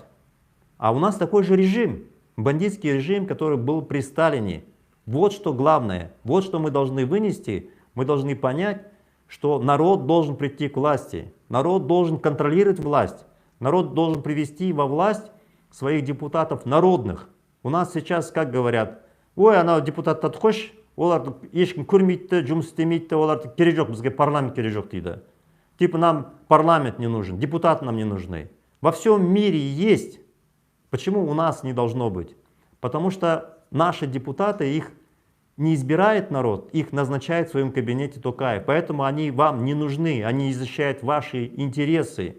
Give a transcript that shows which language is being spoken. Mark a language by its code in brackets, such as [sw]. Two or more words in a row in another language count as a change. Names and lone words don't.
[ru] А у нас такой же режим, бандитский режим, который был при Сталине. Вот что главное, вот что мы должны вынести. Мы должны понять, что народ должен прийти к власти. Народ должен контролировать власть. Народ должен привести во власть своих депутатов народных. У нас сейчас, как говорят, [kk] ой, ана депутаттарды қойшы, оларды ешкім көрмейді, жұмыс істемейді, оларды керек жоқ, бізге парламент керек жоқ дейді. [ru] Типа нам парламент не нужен, депутаты нам не нужны. Во всем мире есть. Почему у нас не должно быть? Потому что наши депутаты, их не избирает народ, их назначает в своем кабинете Токаев. Поэтому они вам не нужны, они защищают ваши интересы.